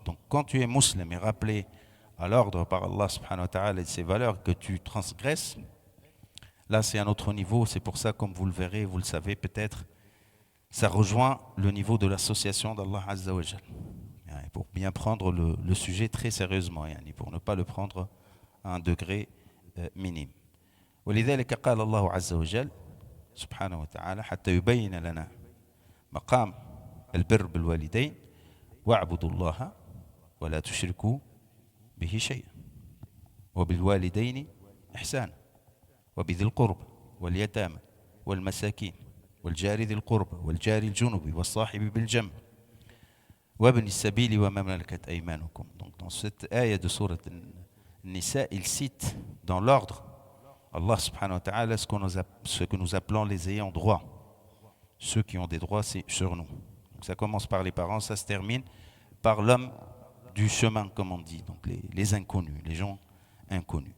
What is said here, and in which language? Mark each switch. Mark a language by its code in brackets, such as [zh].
[fr] Donc quand tu es musulman et rappelé à l'ordre par Allah subhanahu wa ta'ala et ses valeurs que tu transgresses, là c'est un autre niveau. C'est pour ça, comme vous le verrez, vous le savez peut-être, ça rejoint le niveau de l'association d'Allah azza wa jal. Pour bien prendre le sujet très sérieusement, pour ne pas le prendre à un degré minime. [ar] ولذلك قال الله عز وجل سبحانه وتعالى حتى يبين لنا مقام البر بالوالدين واعبدوا الله ولا تشركوا به شيئا وبالوالدين إحسانا. وبذي القرب واليتامى والمساكين والجار ذي القرب والجار الجنب والصاحب بالجنب وابن السبيل وما ملكت أيمانكم. [fr] Donc dans cette ayah de sourate Nisa, il cite dans l'ordre Allah subhanahu wa ta'ala ce que nous appelons les ayants droit, ceux qui ont des droits sur nous. Donc ça commence par les parents, ça se termine par l'homme du chemin, comme on dit, donc les inconnus, les gens inconnus.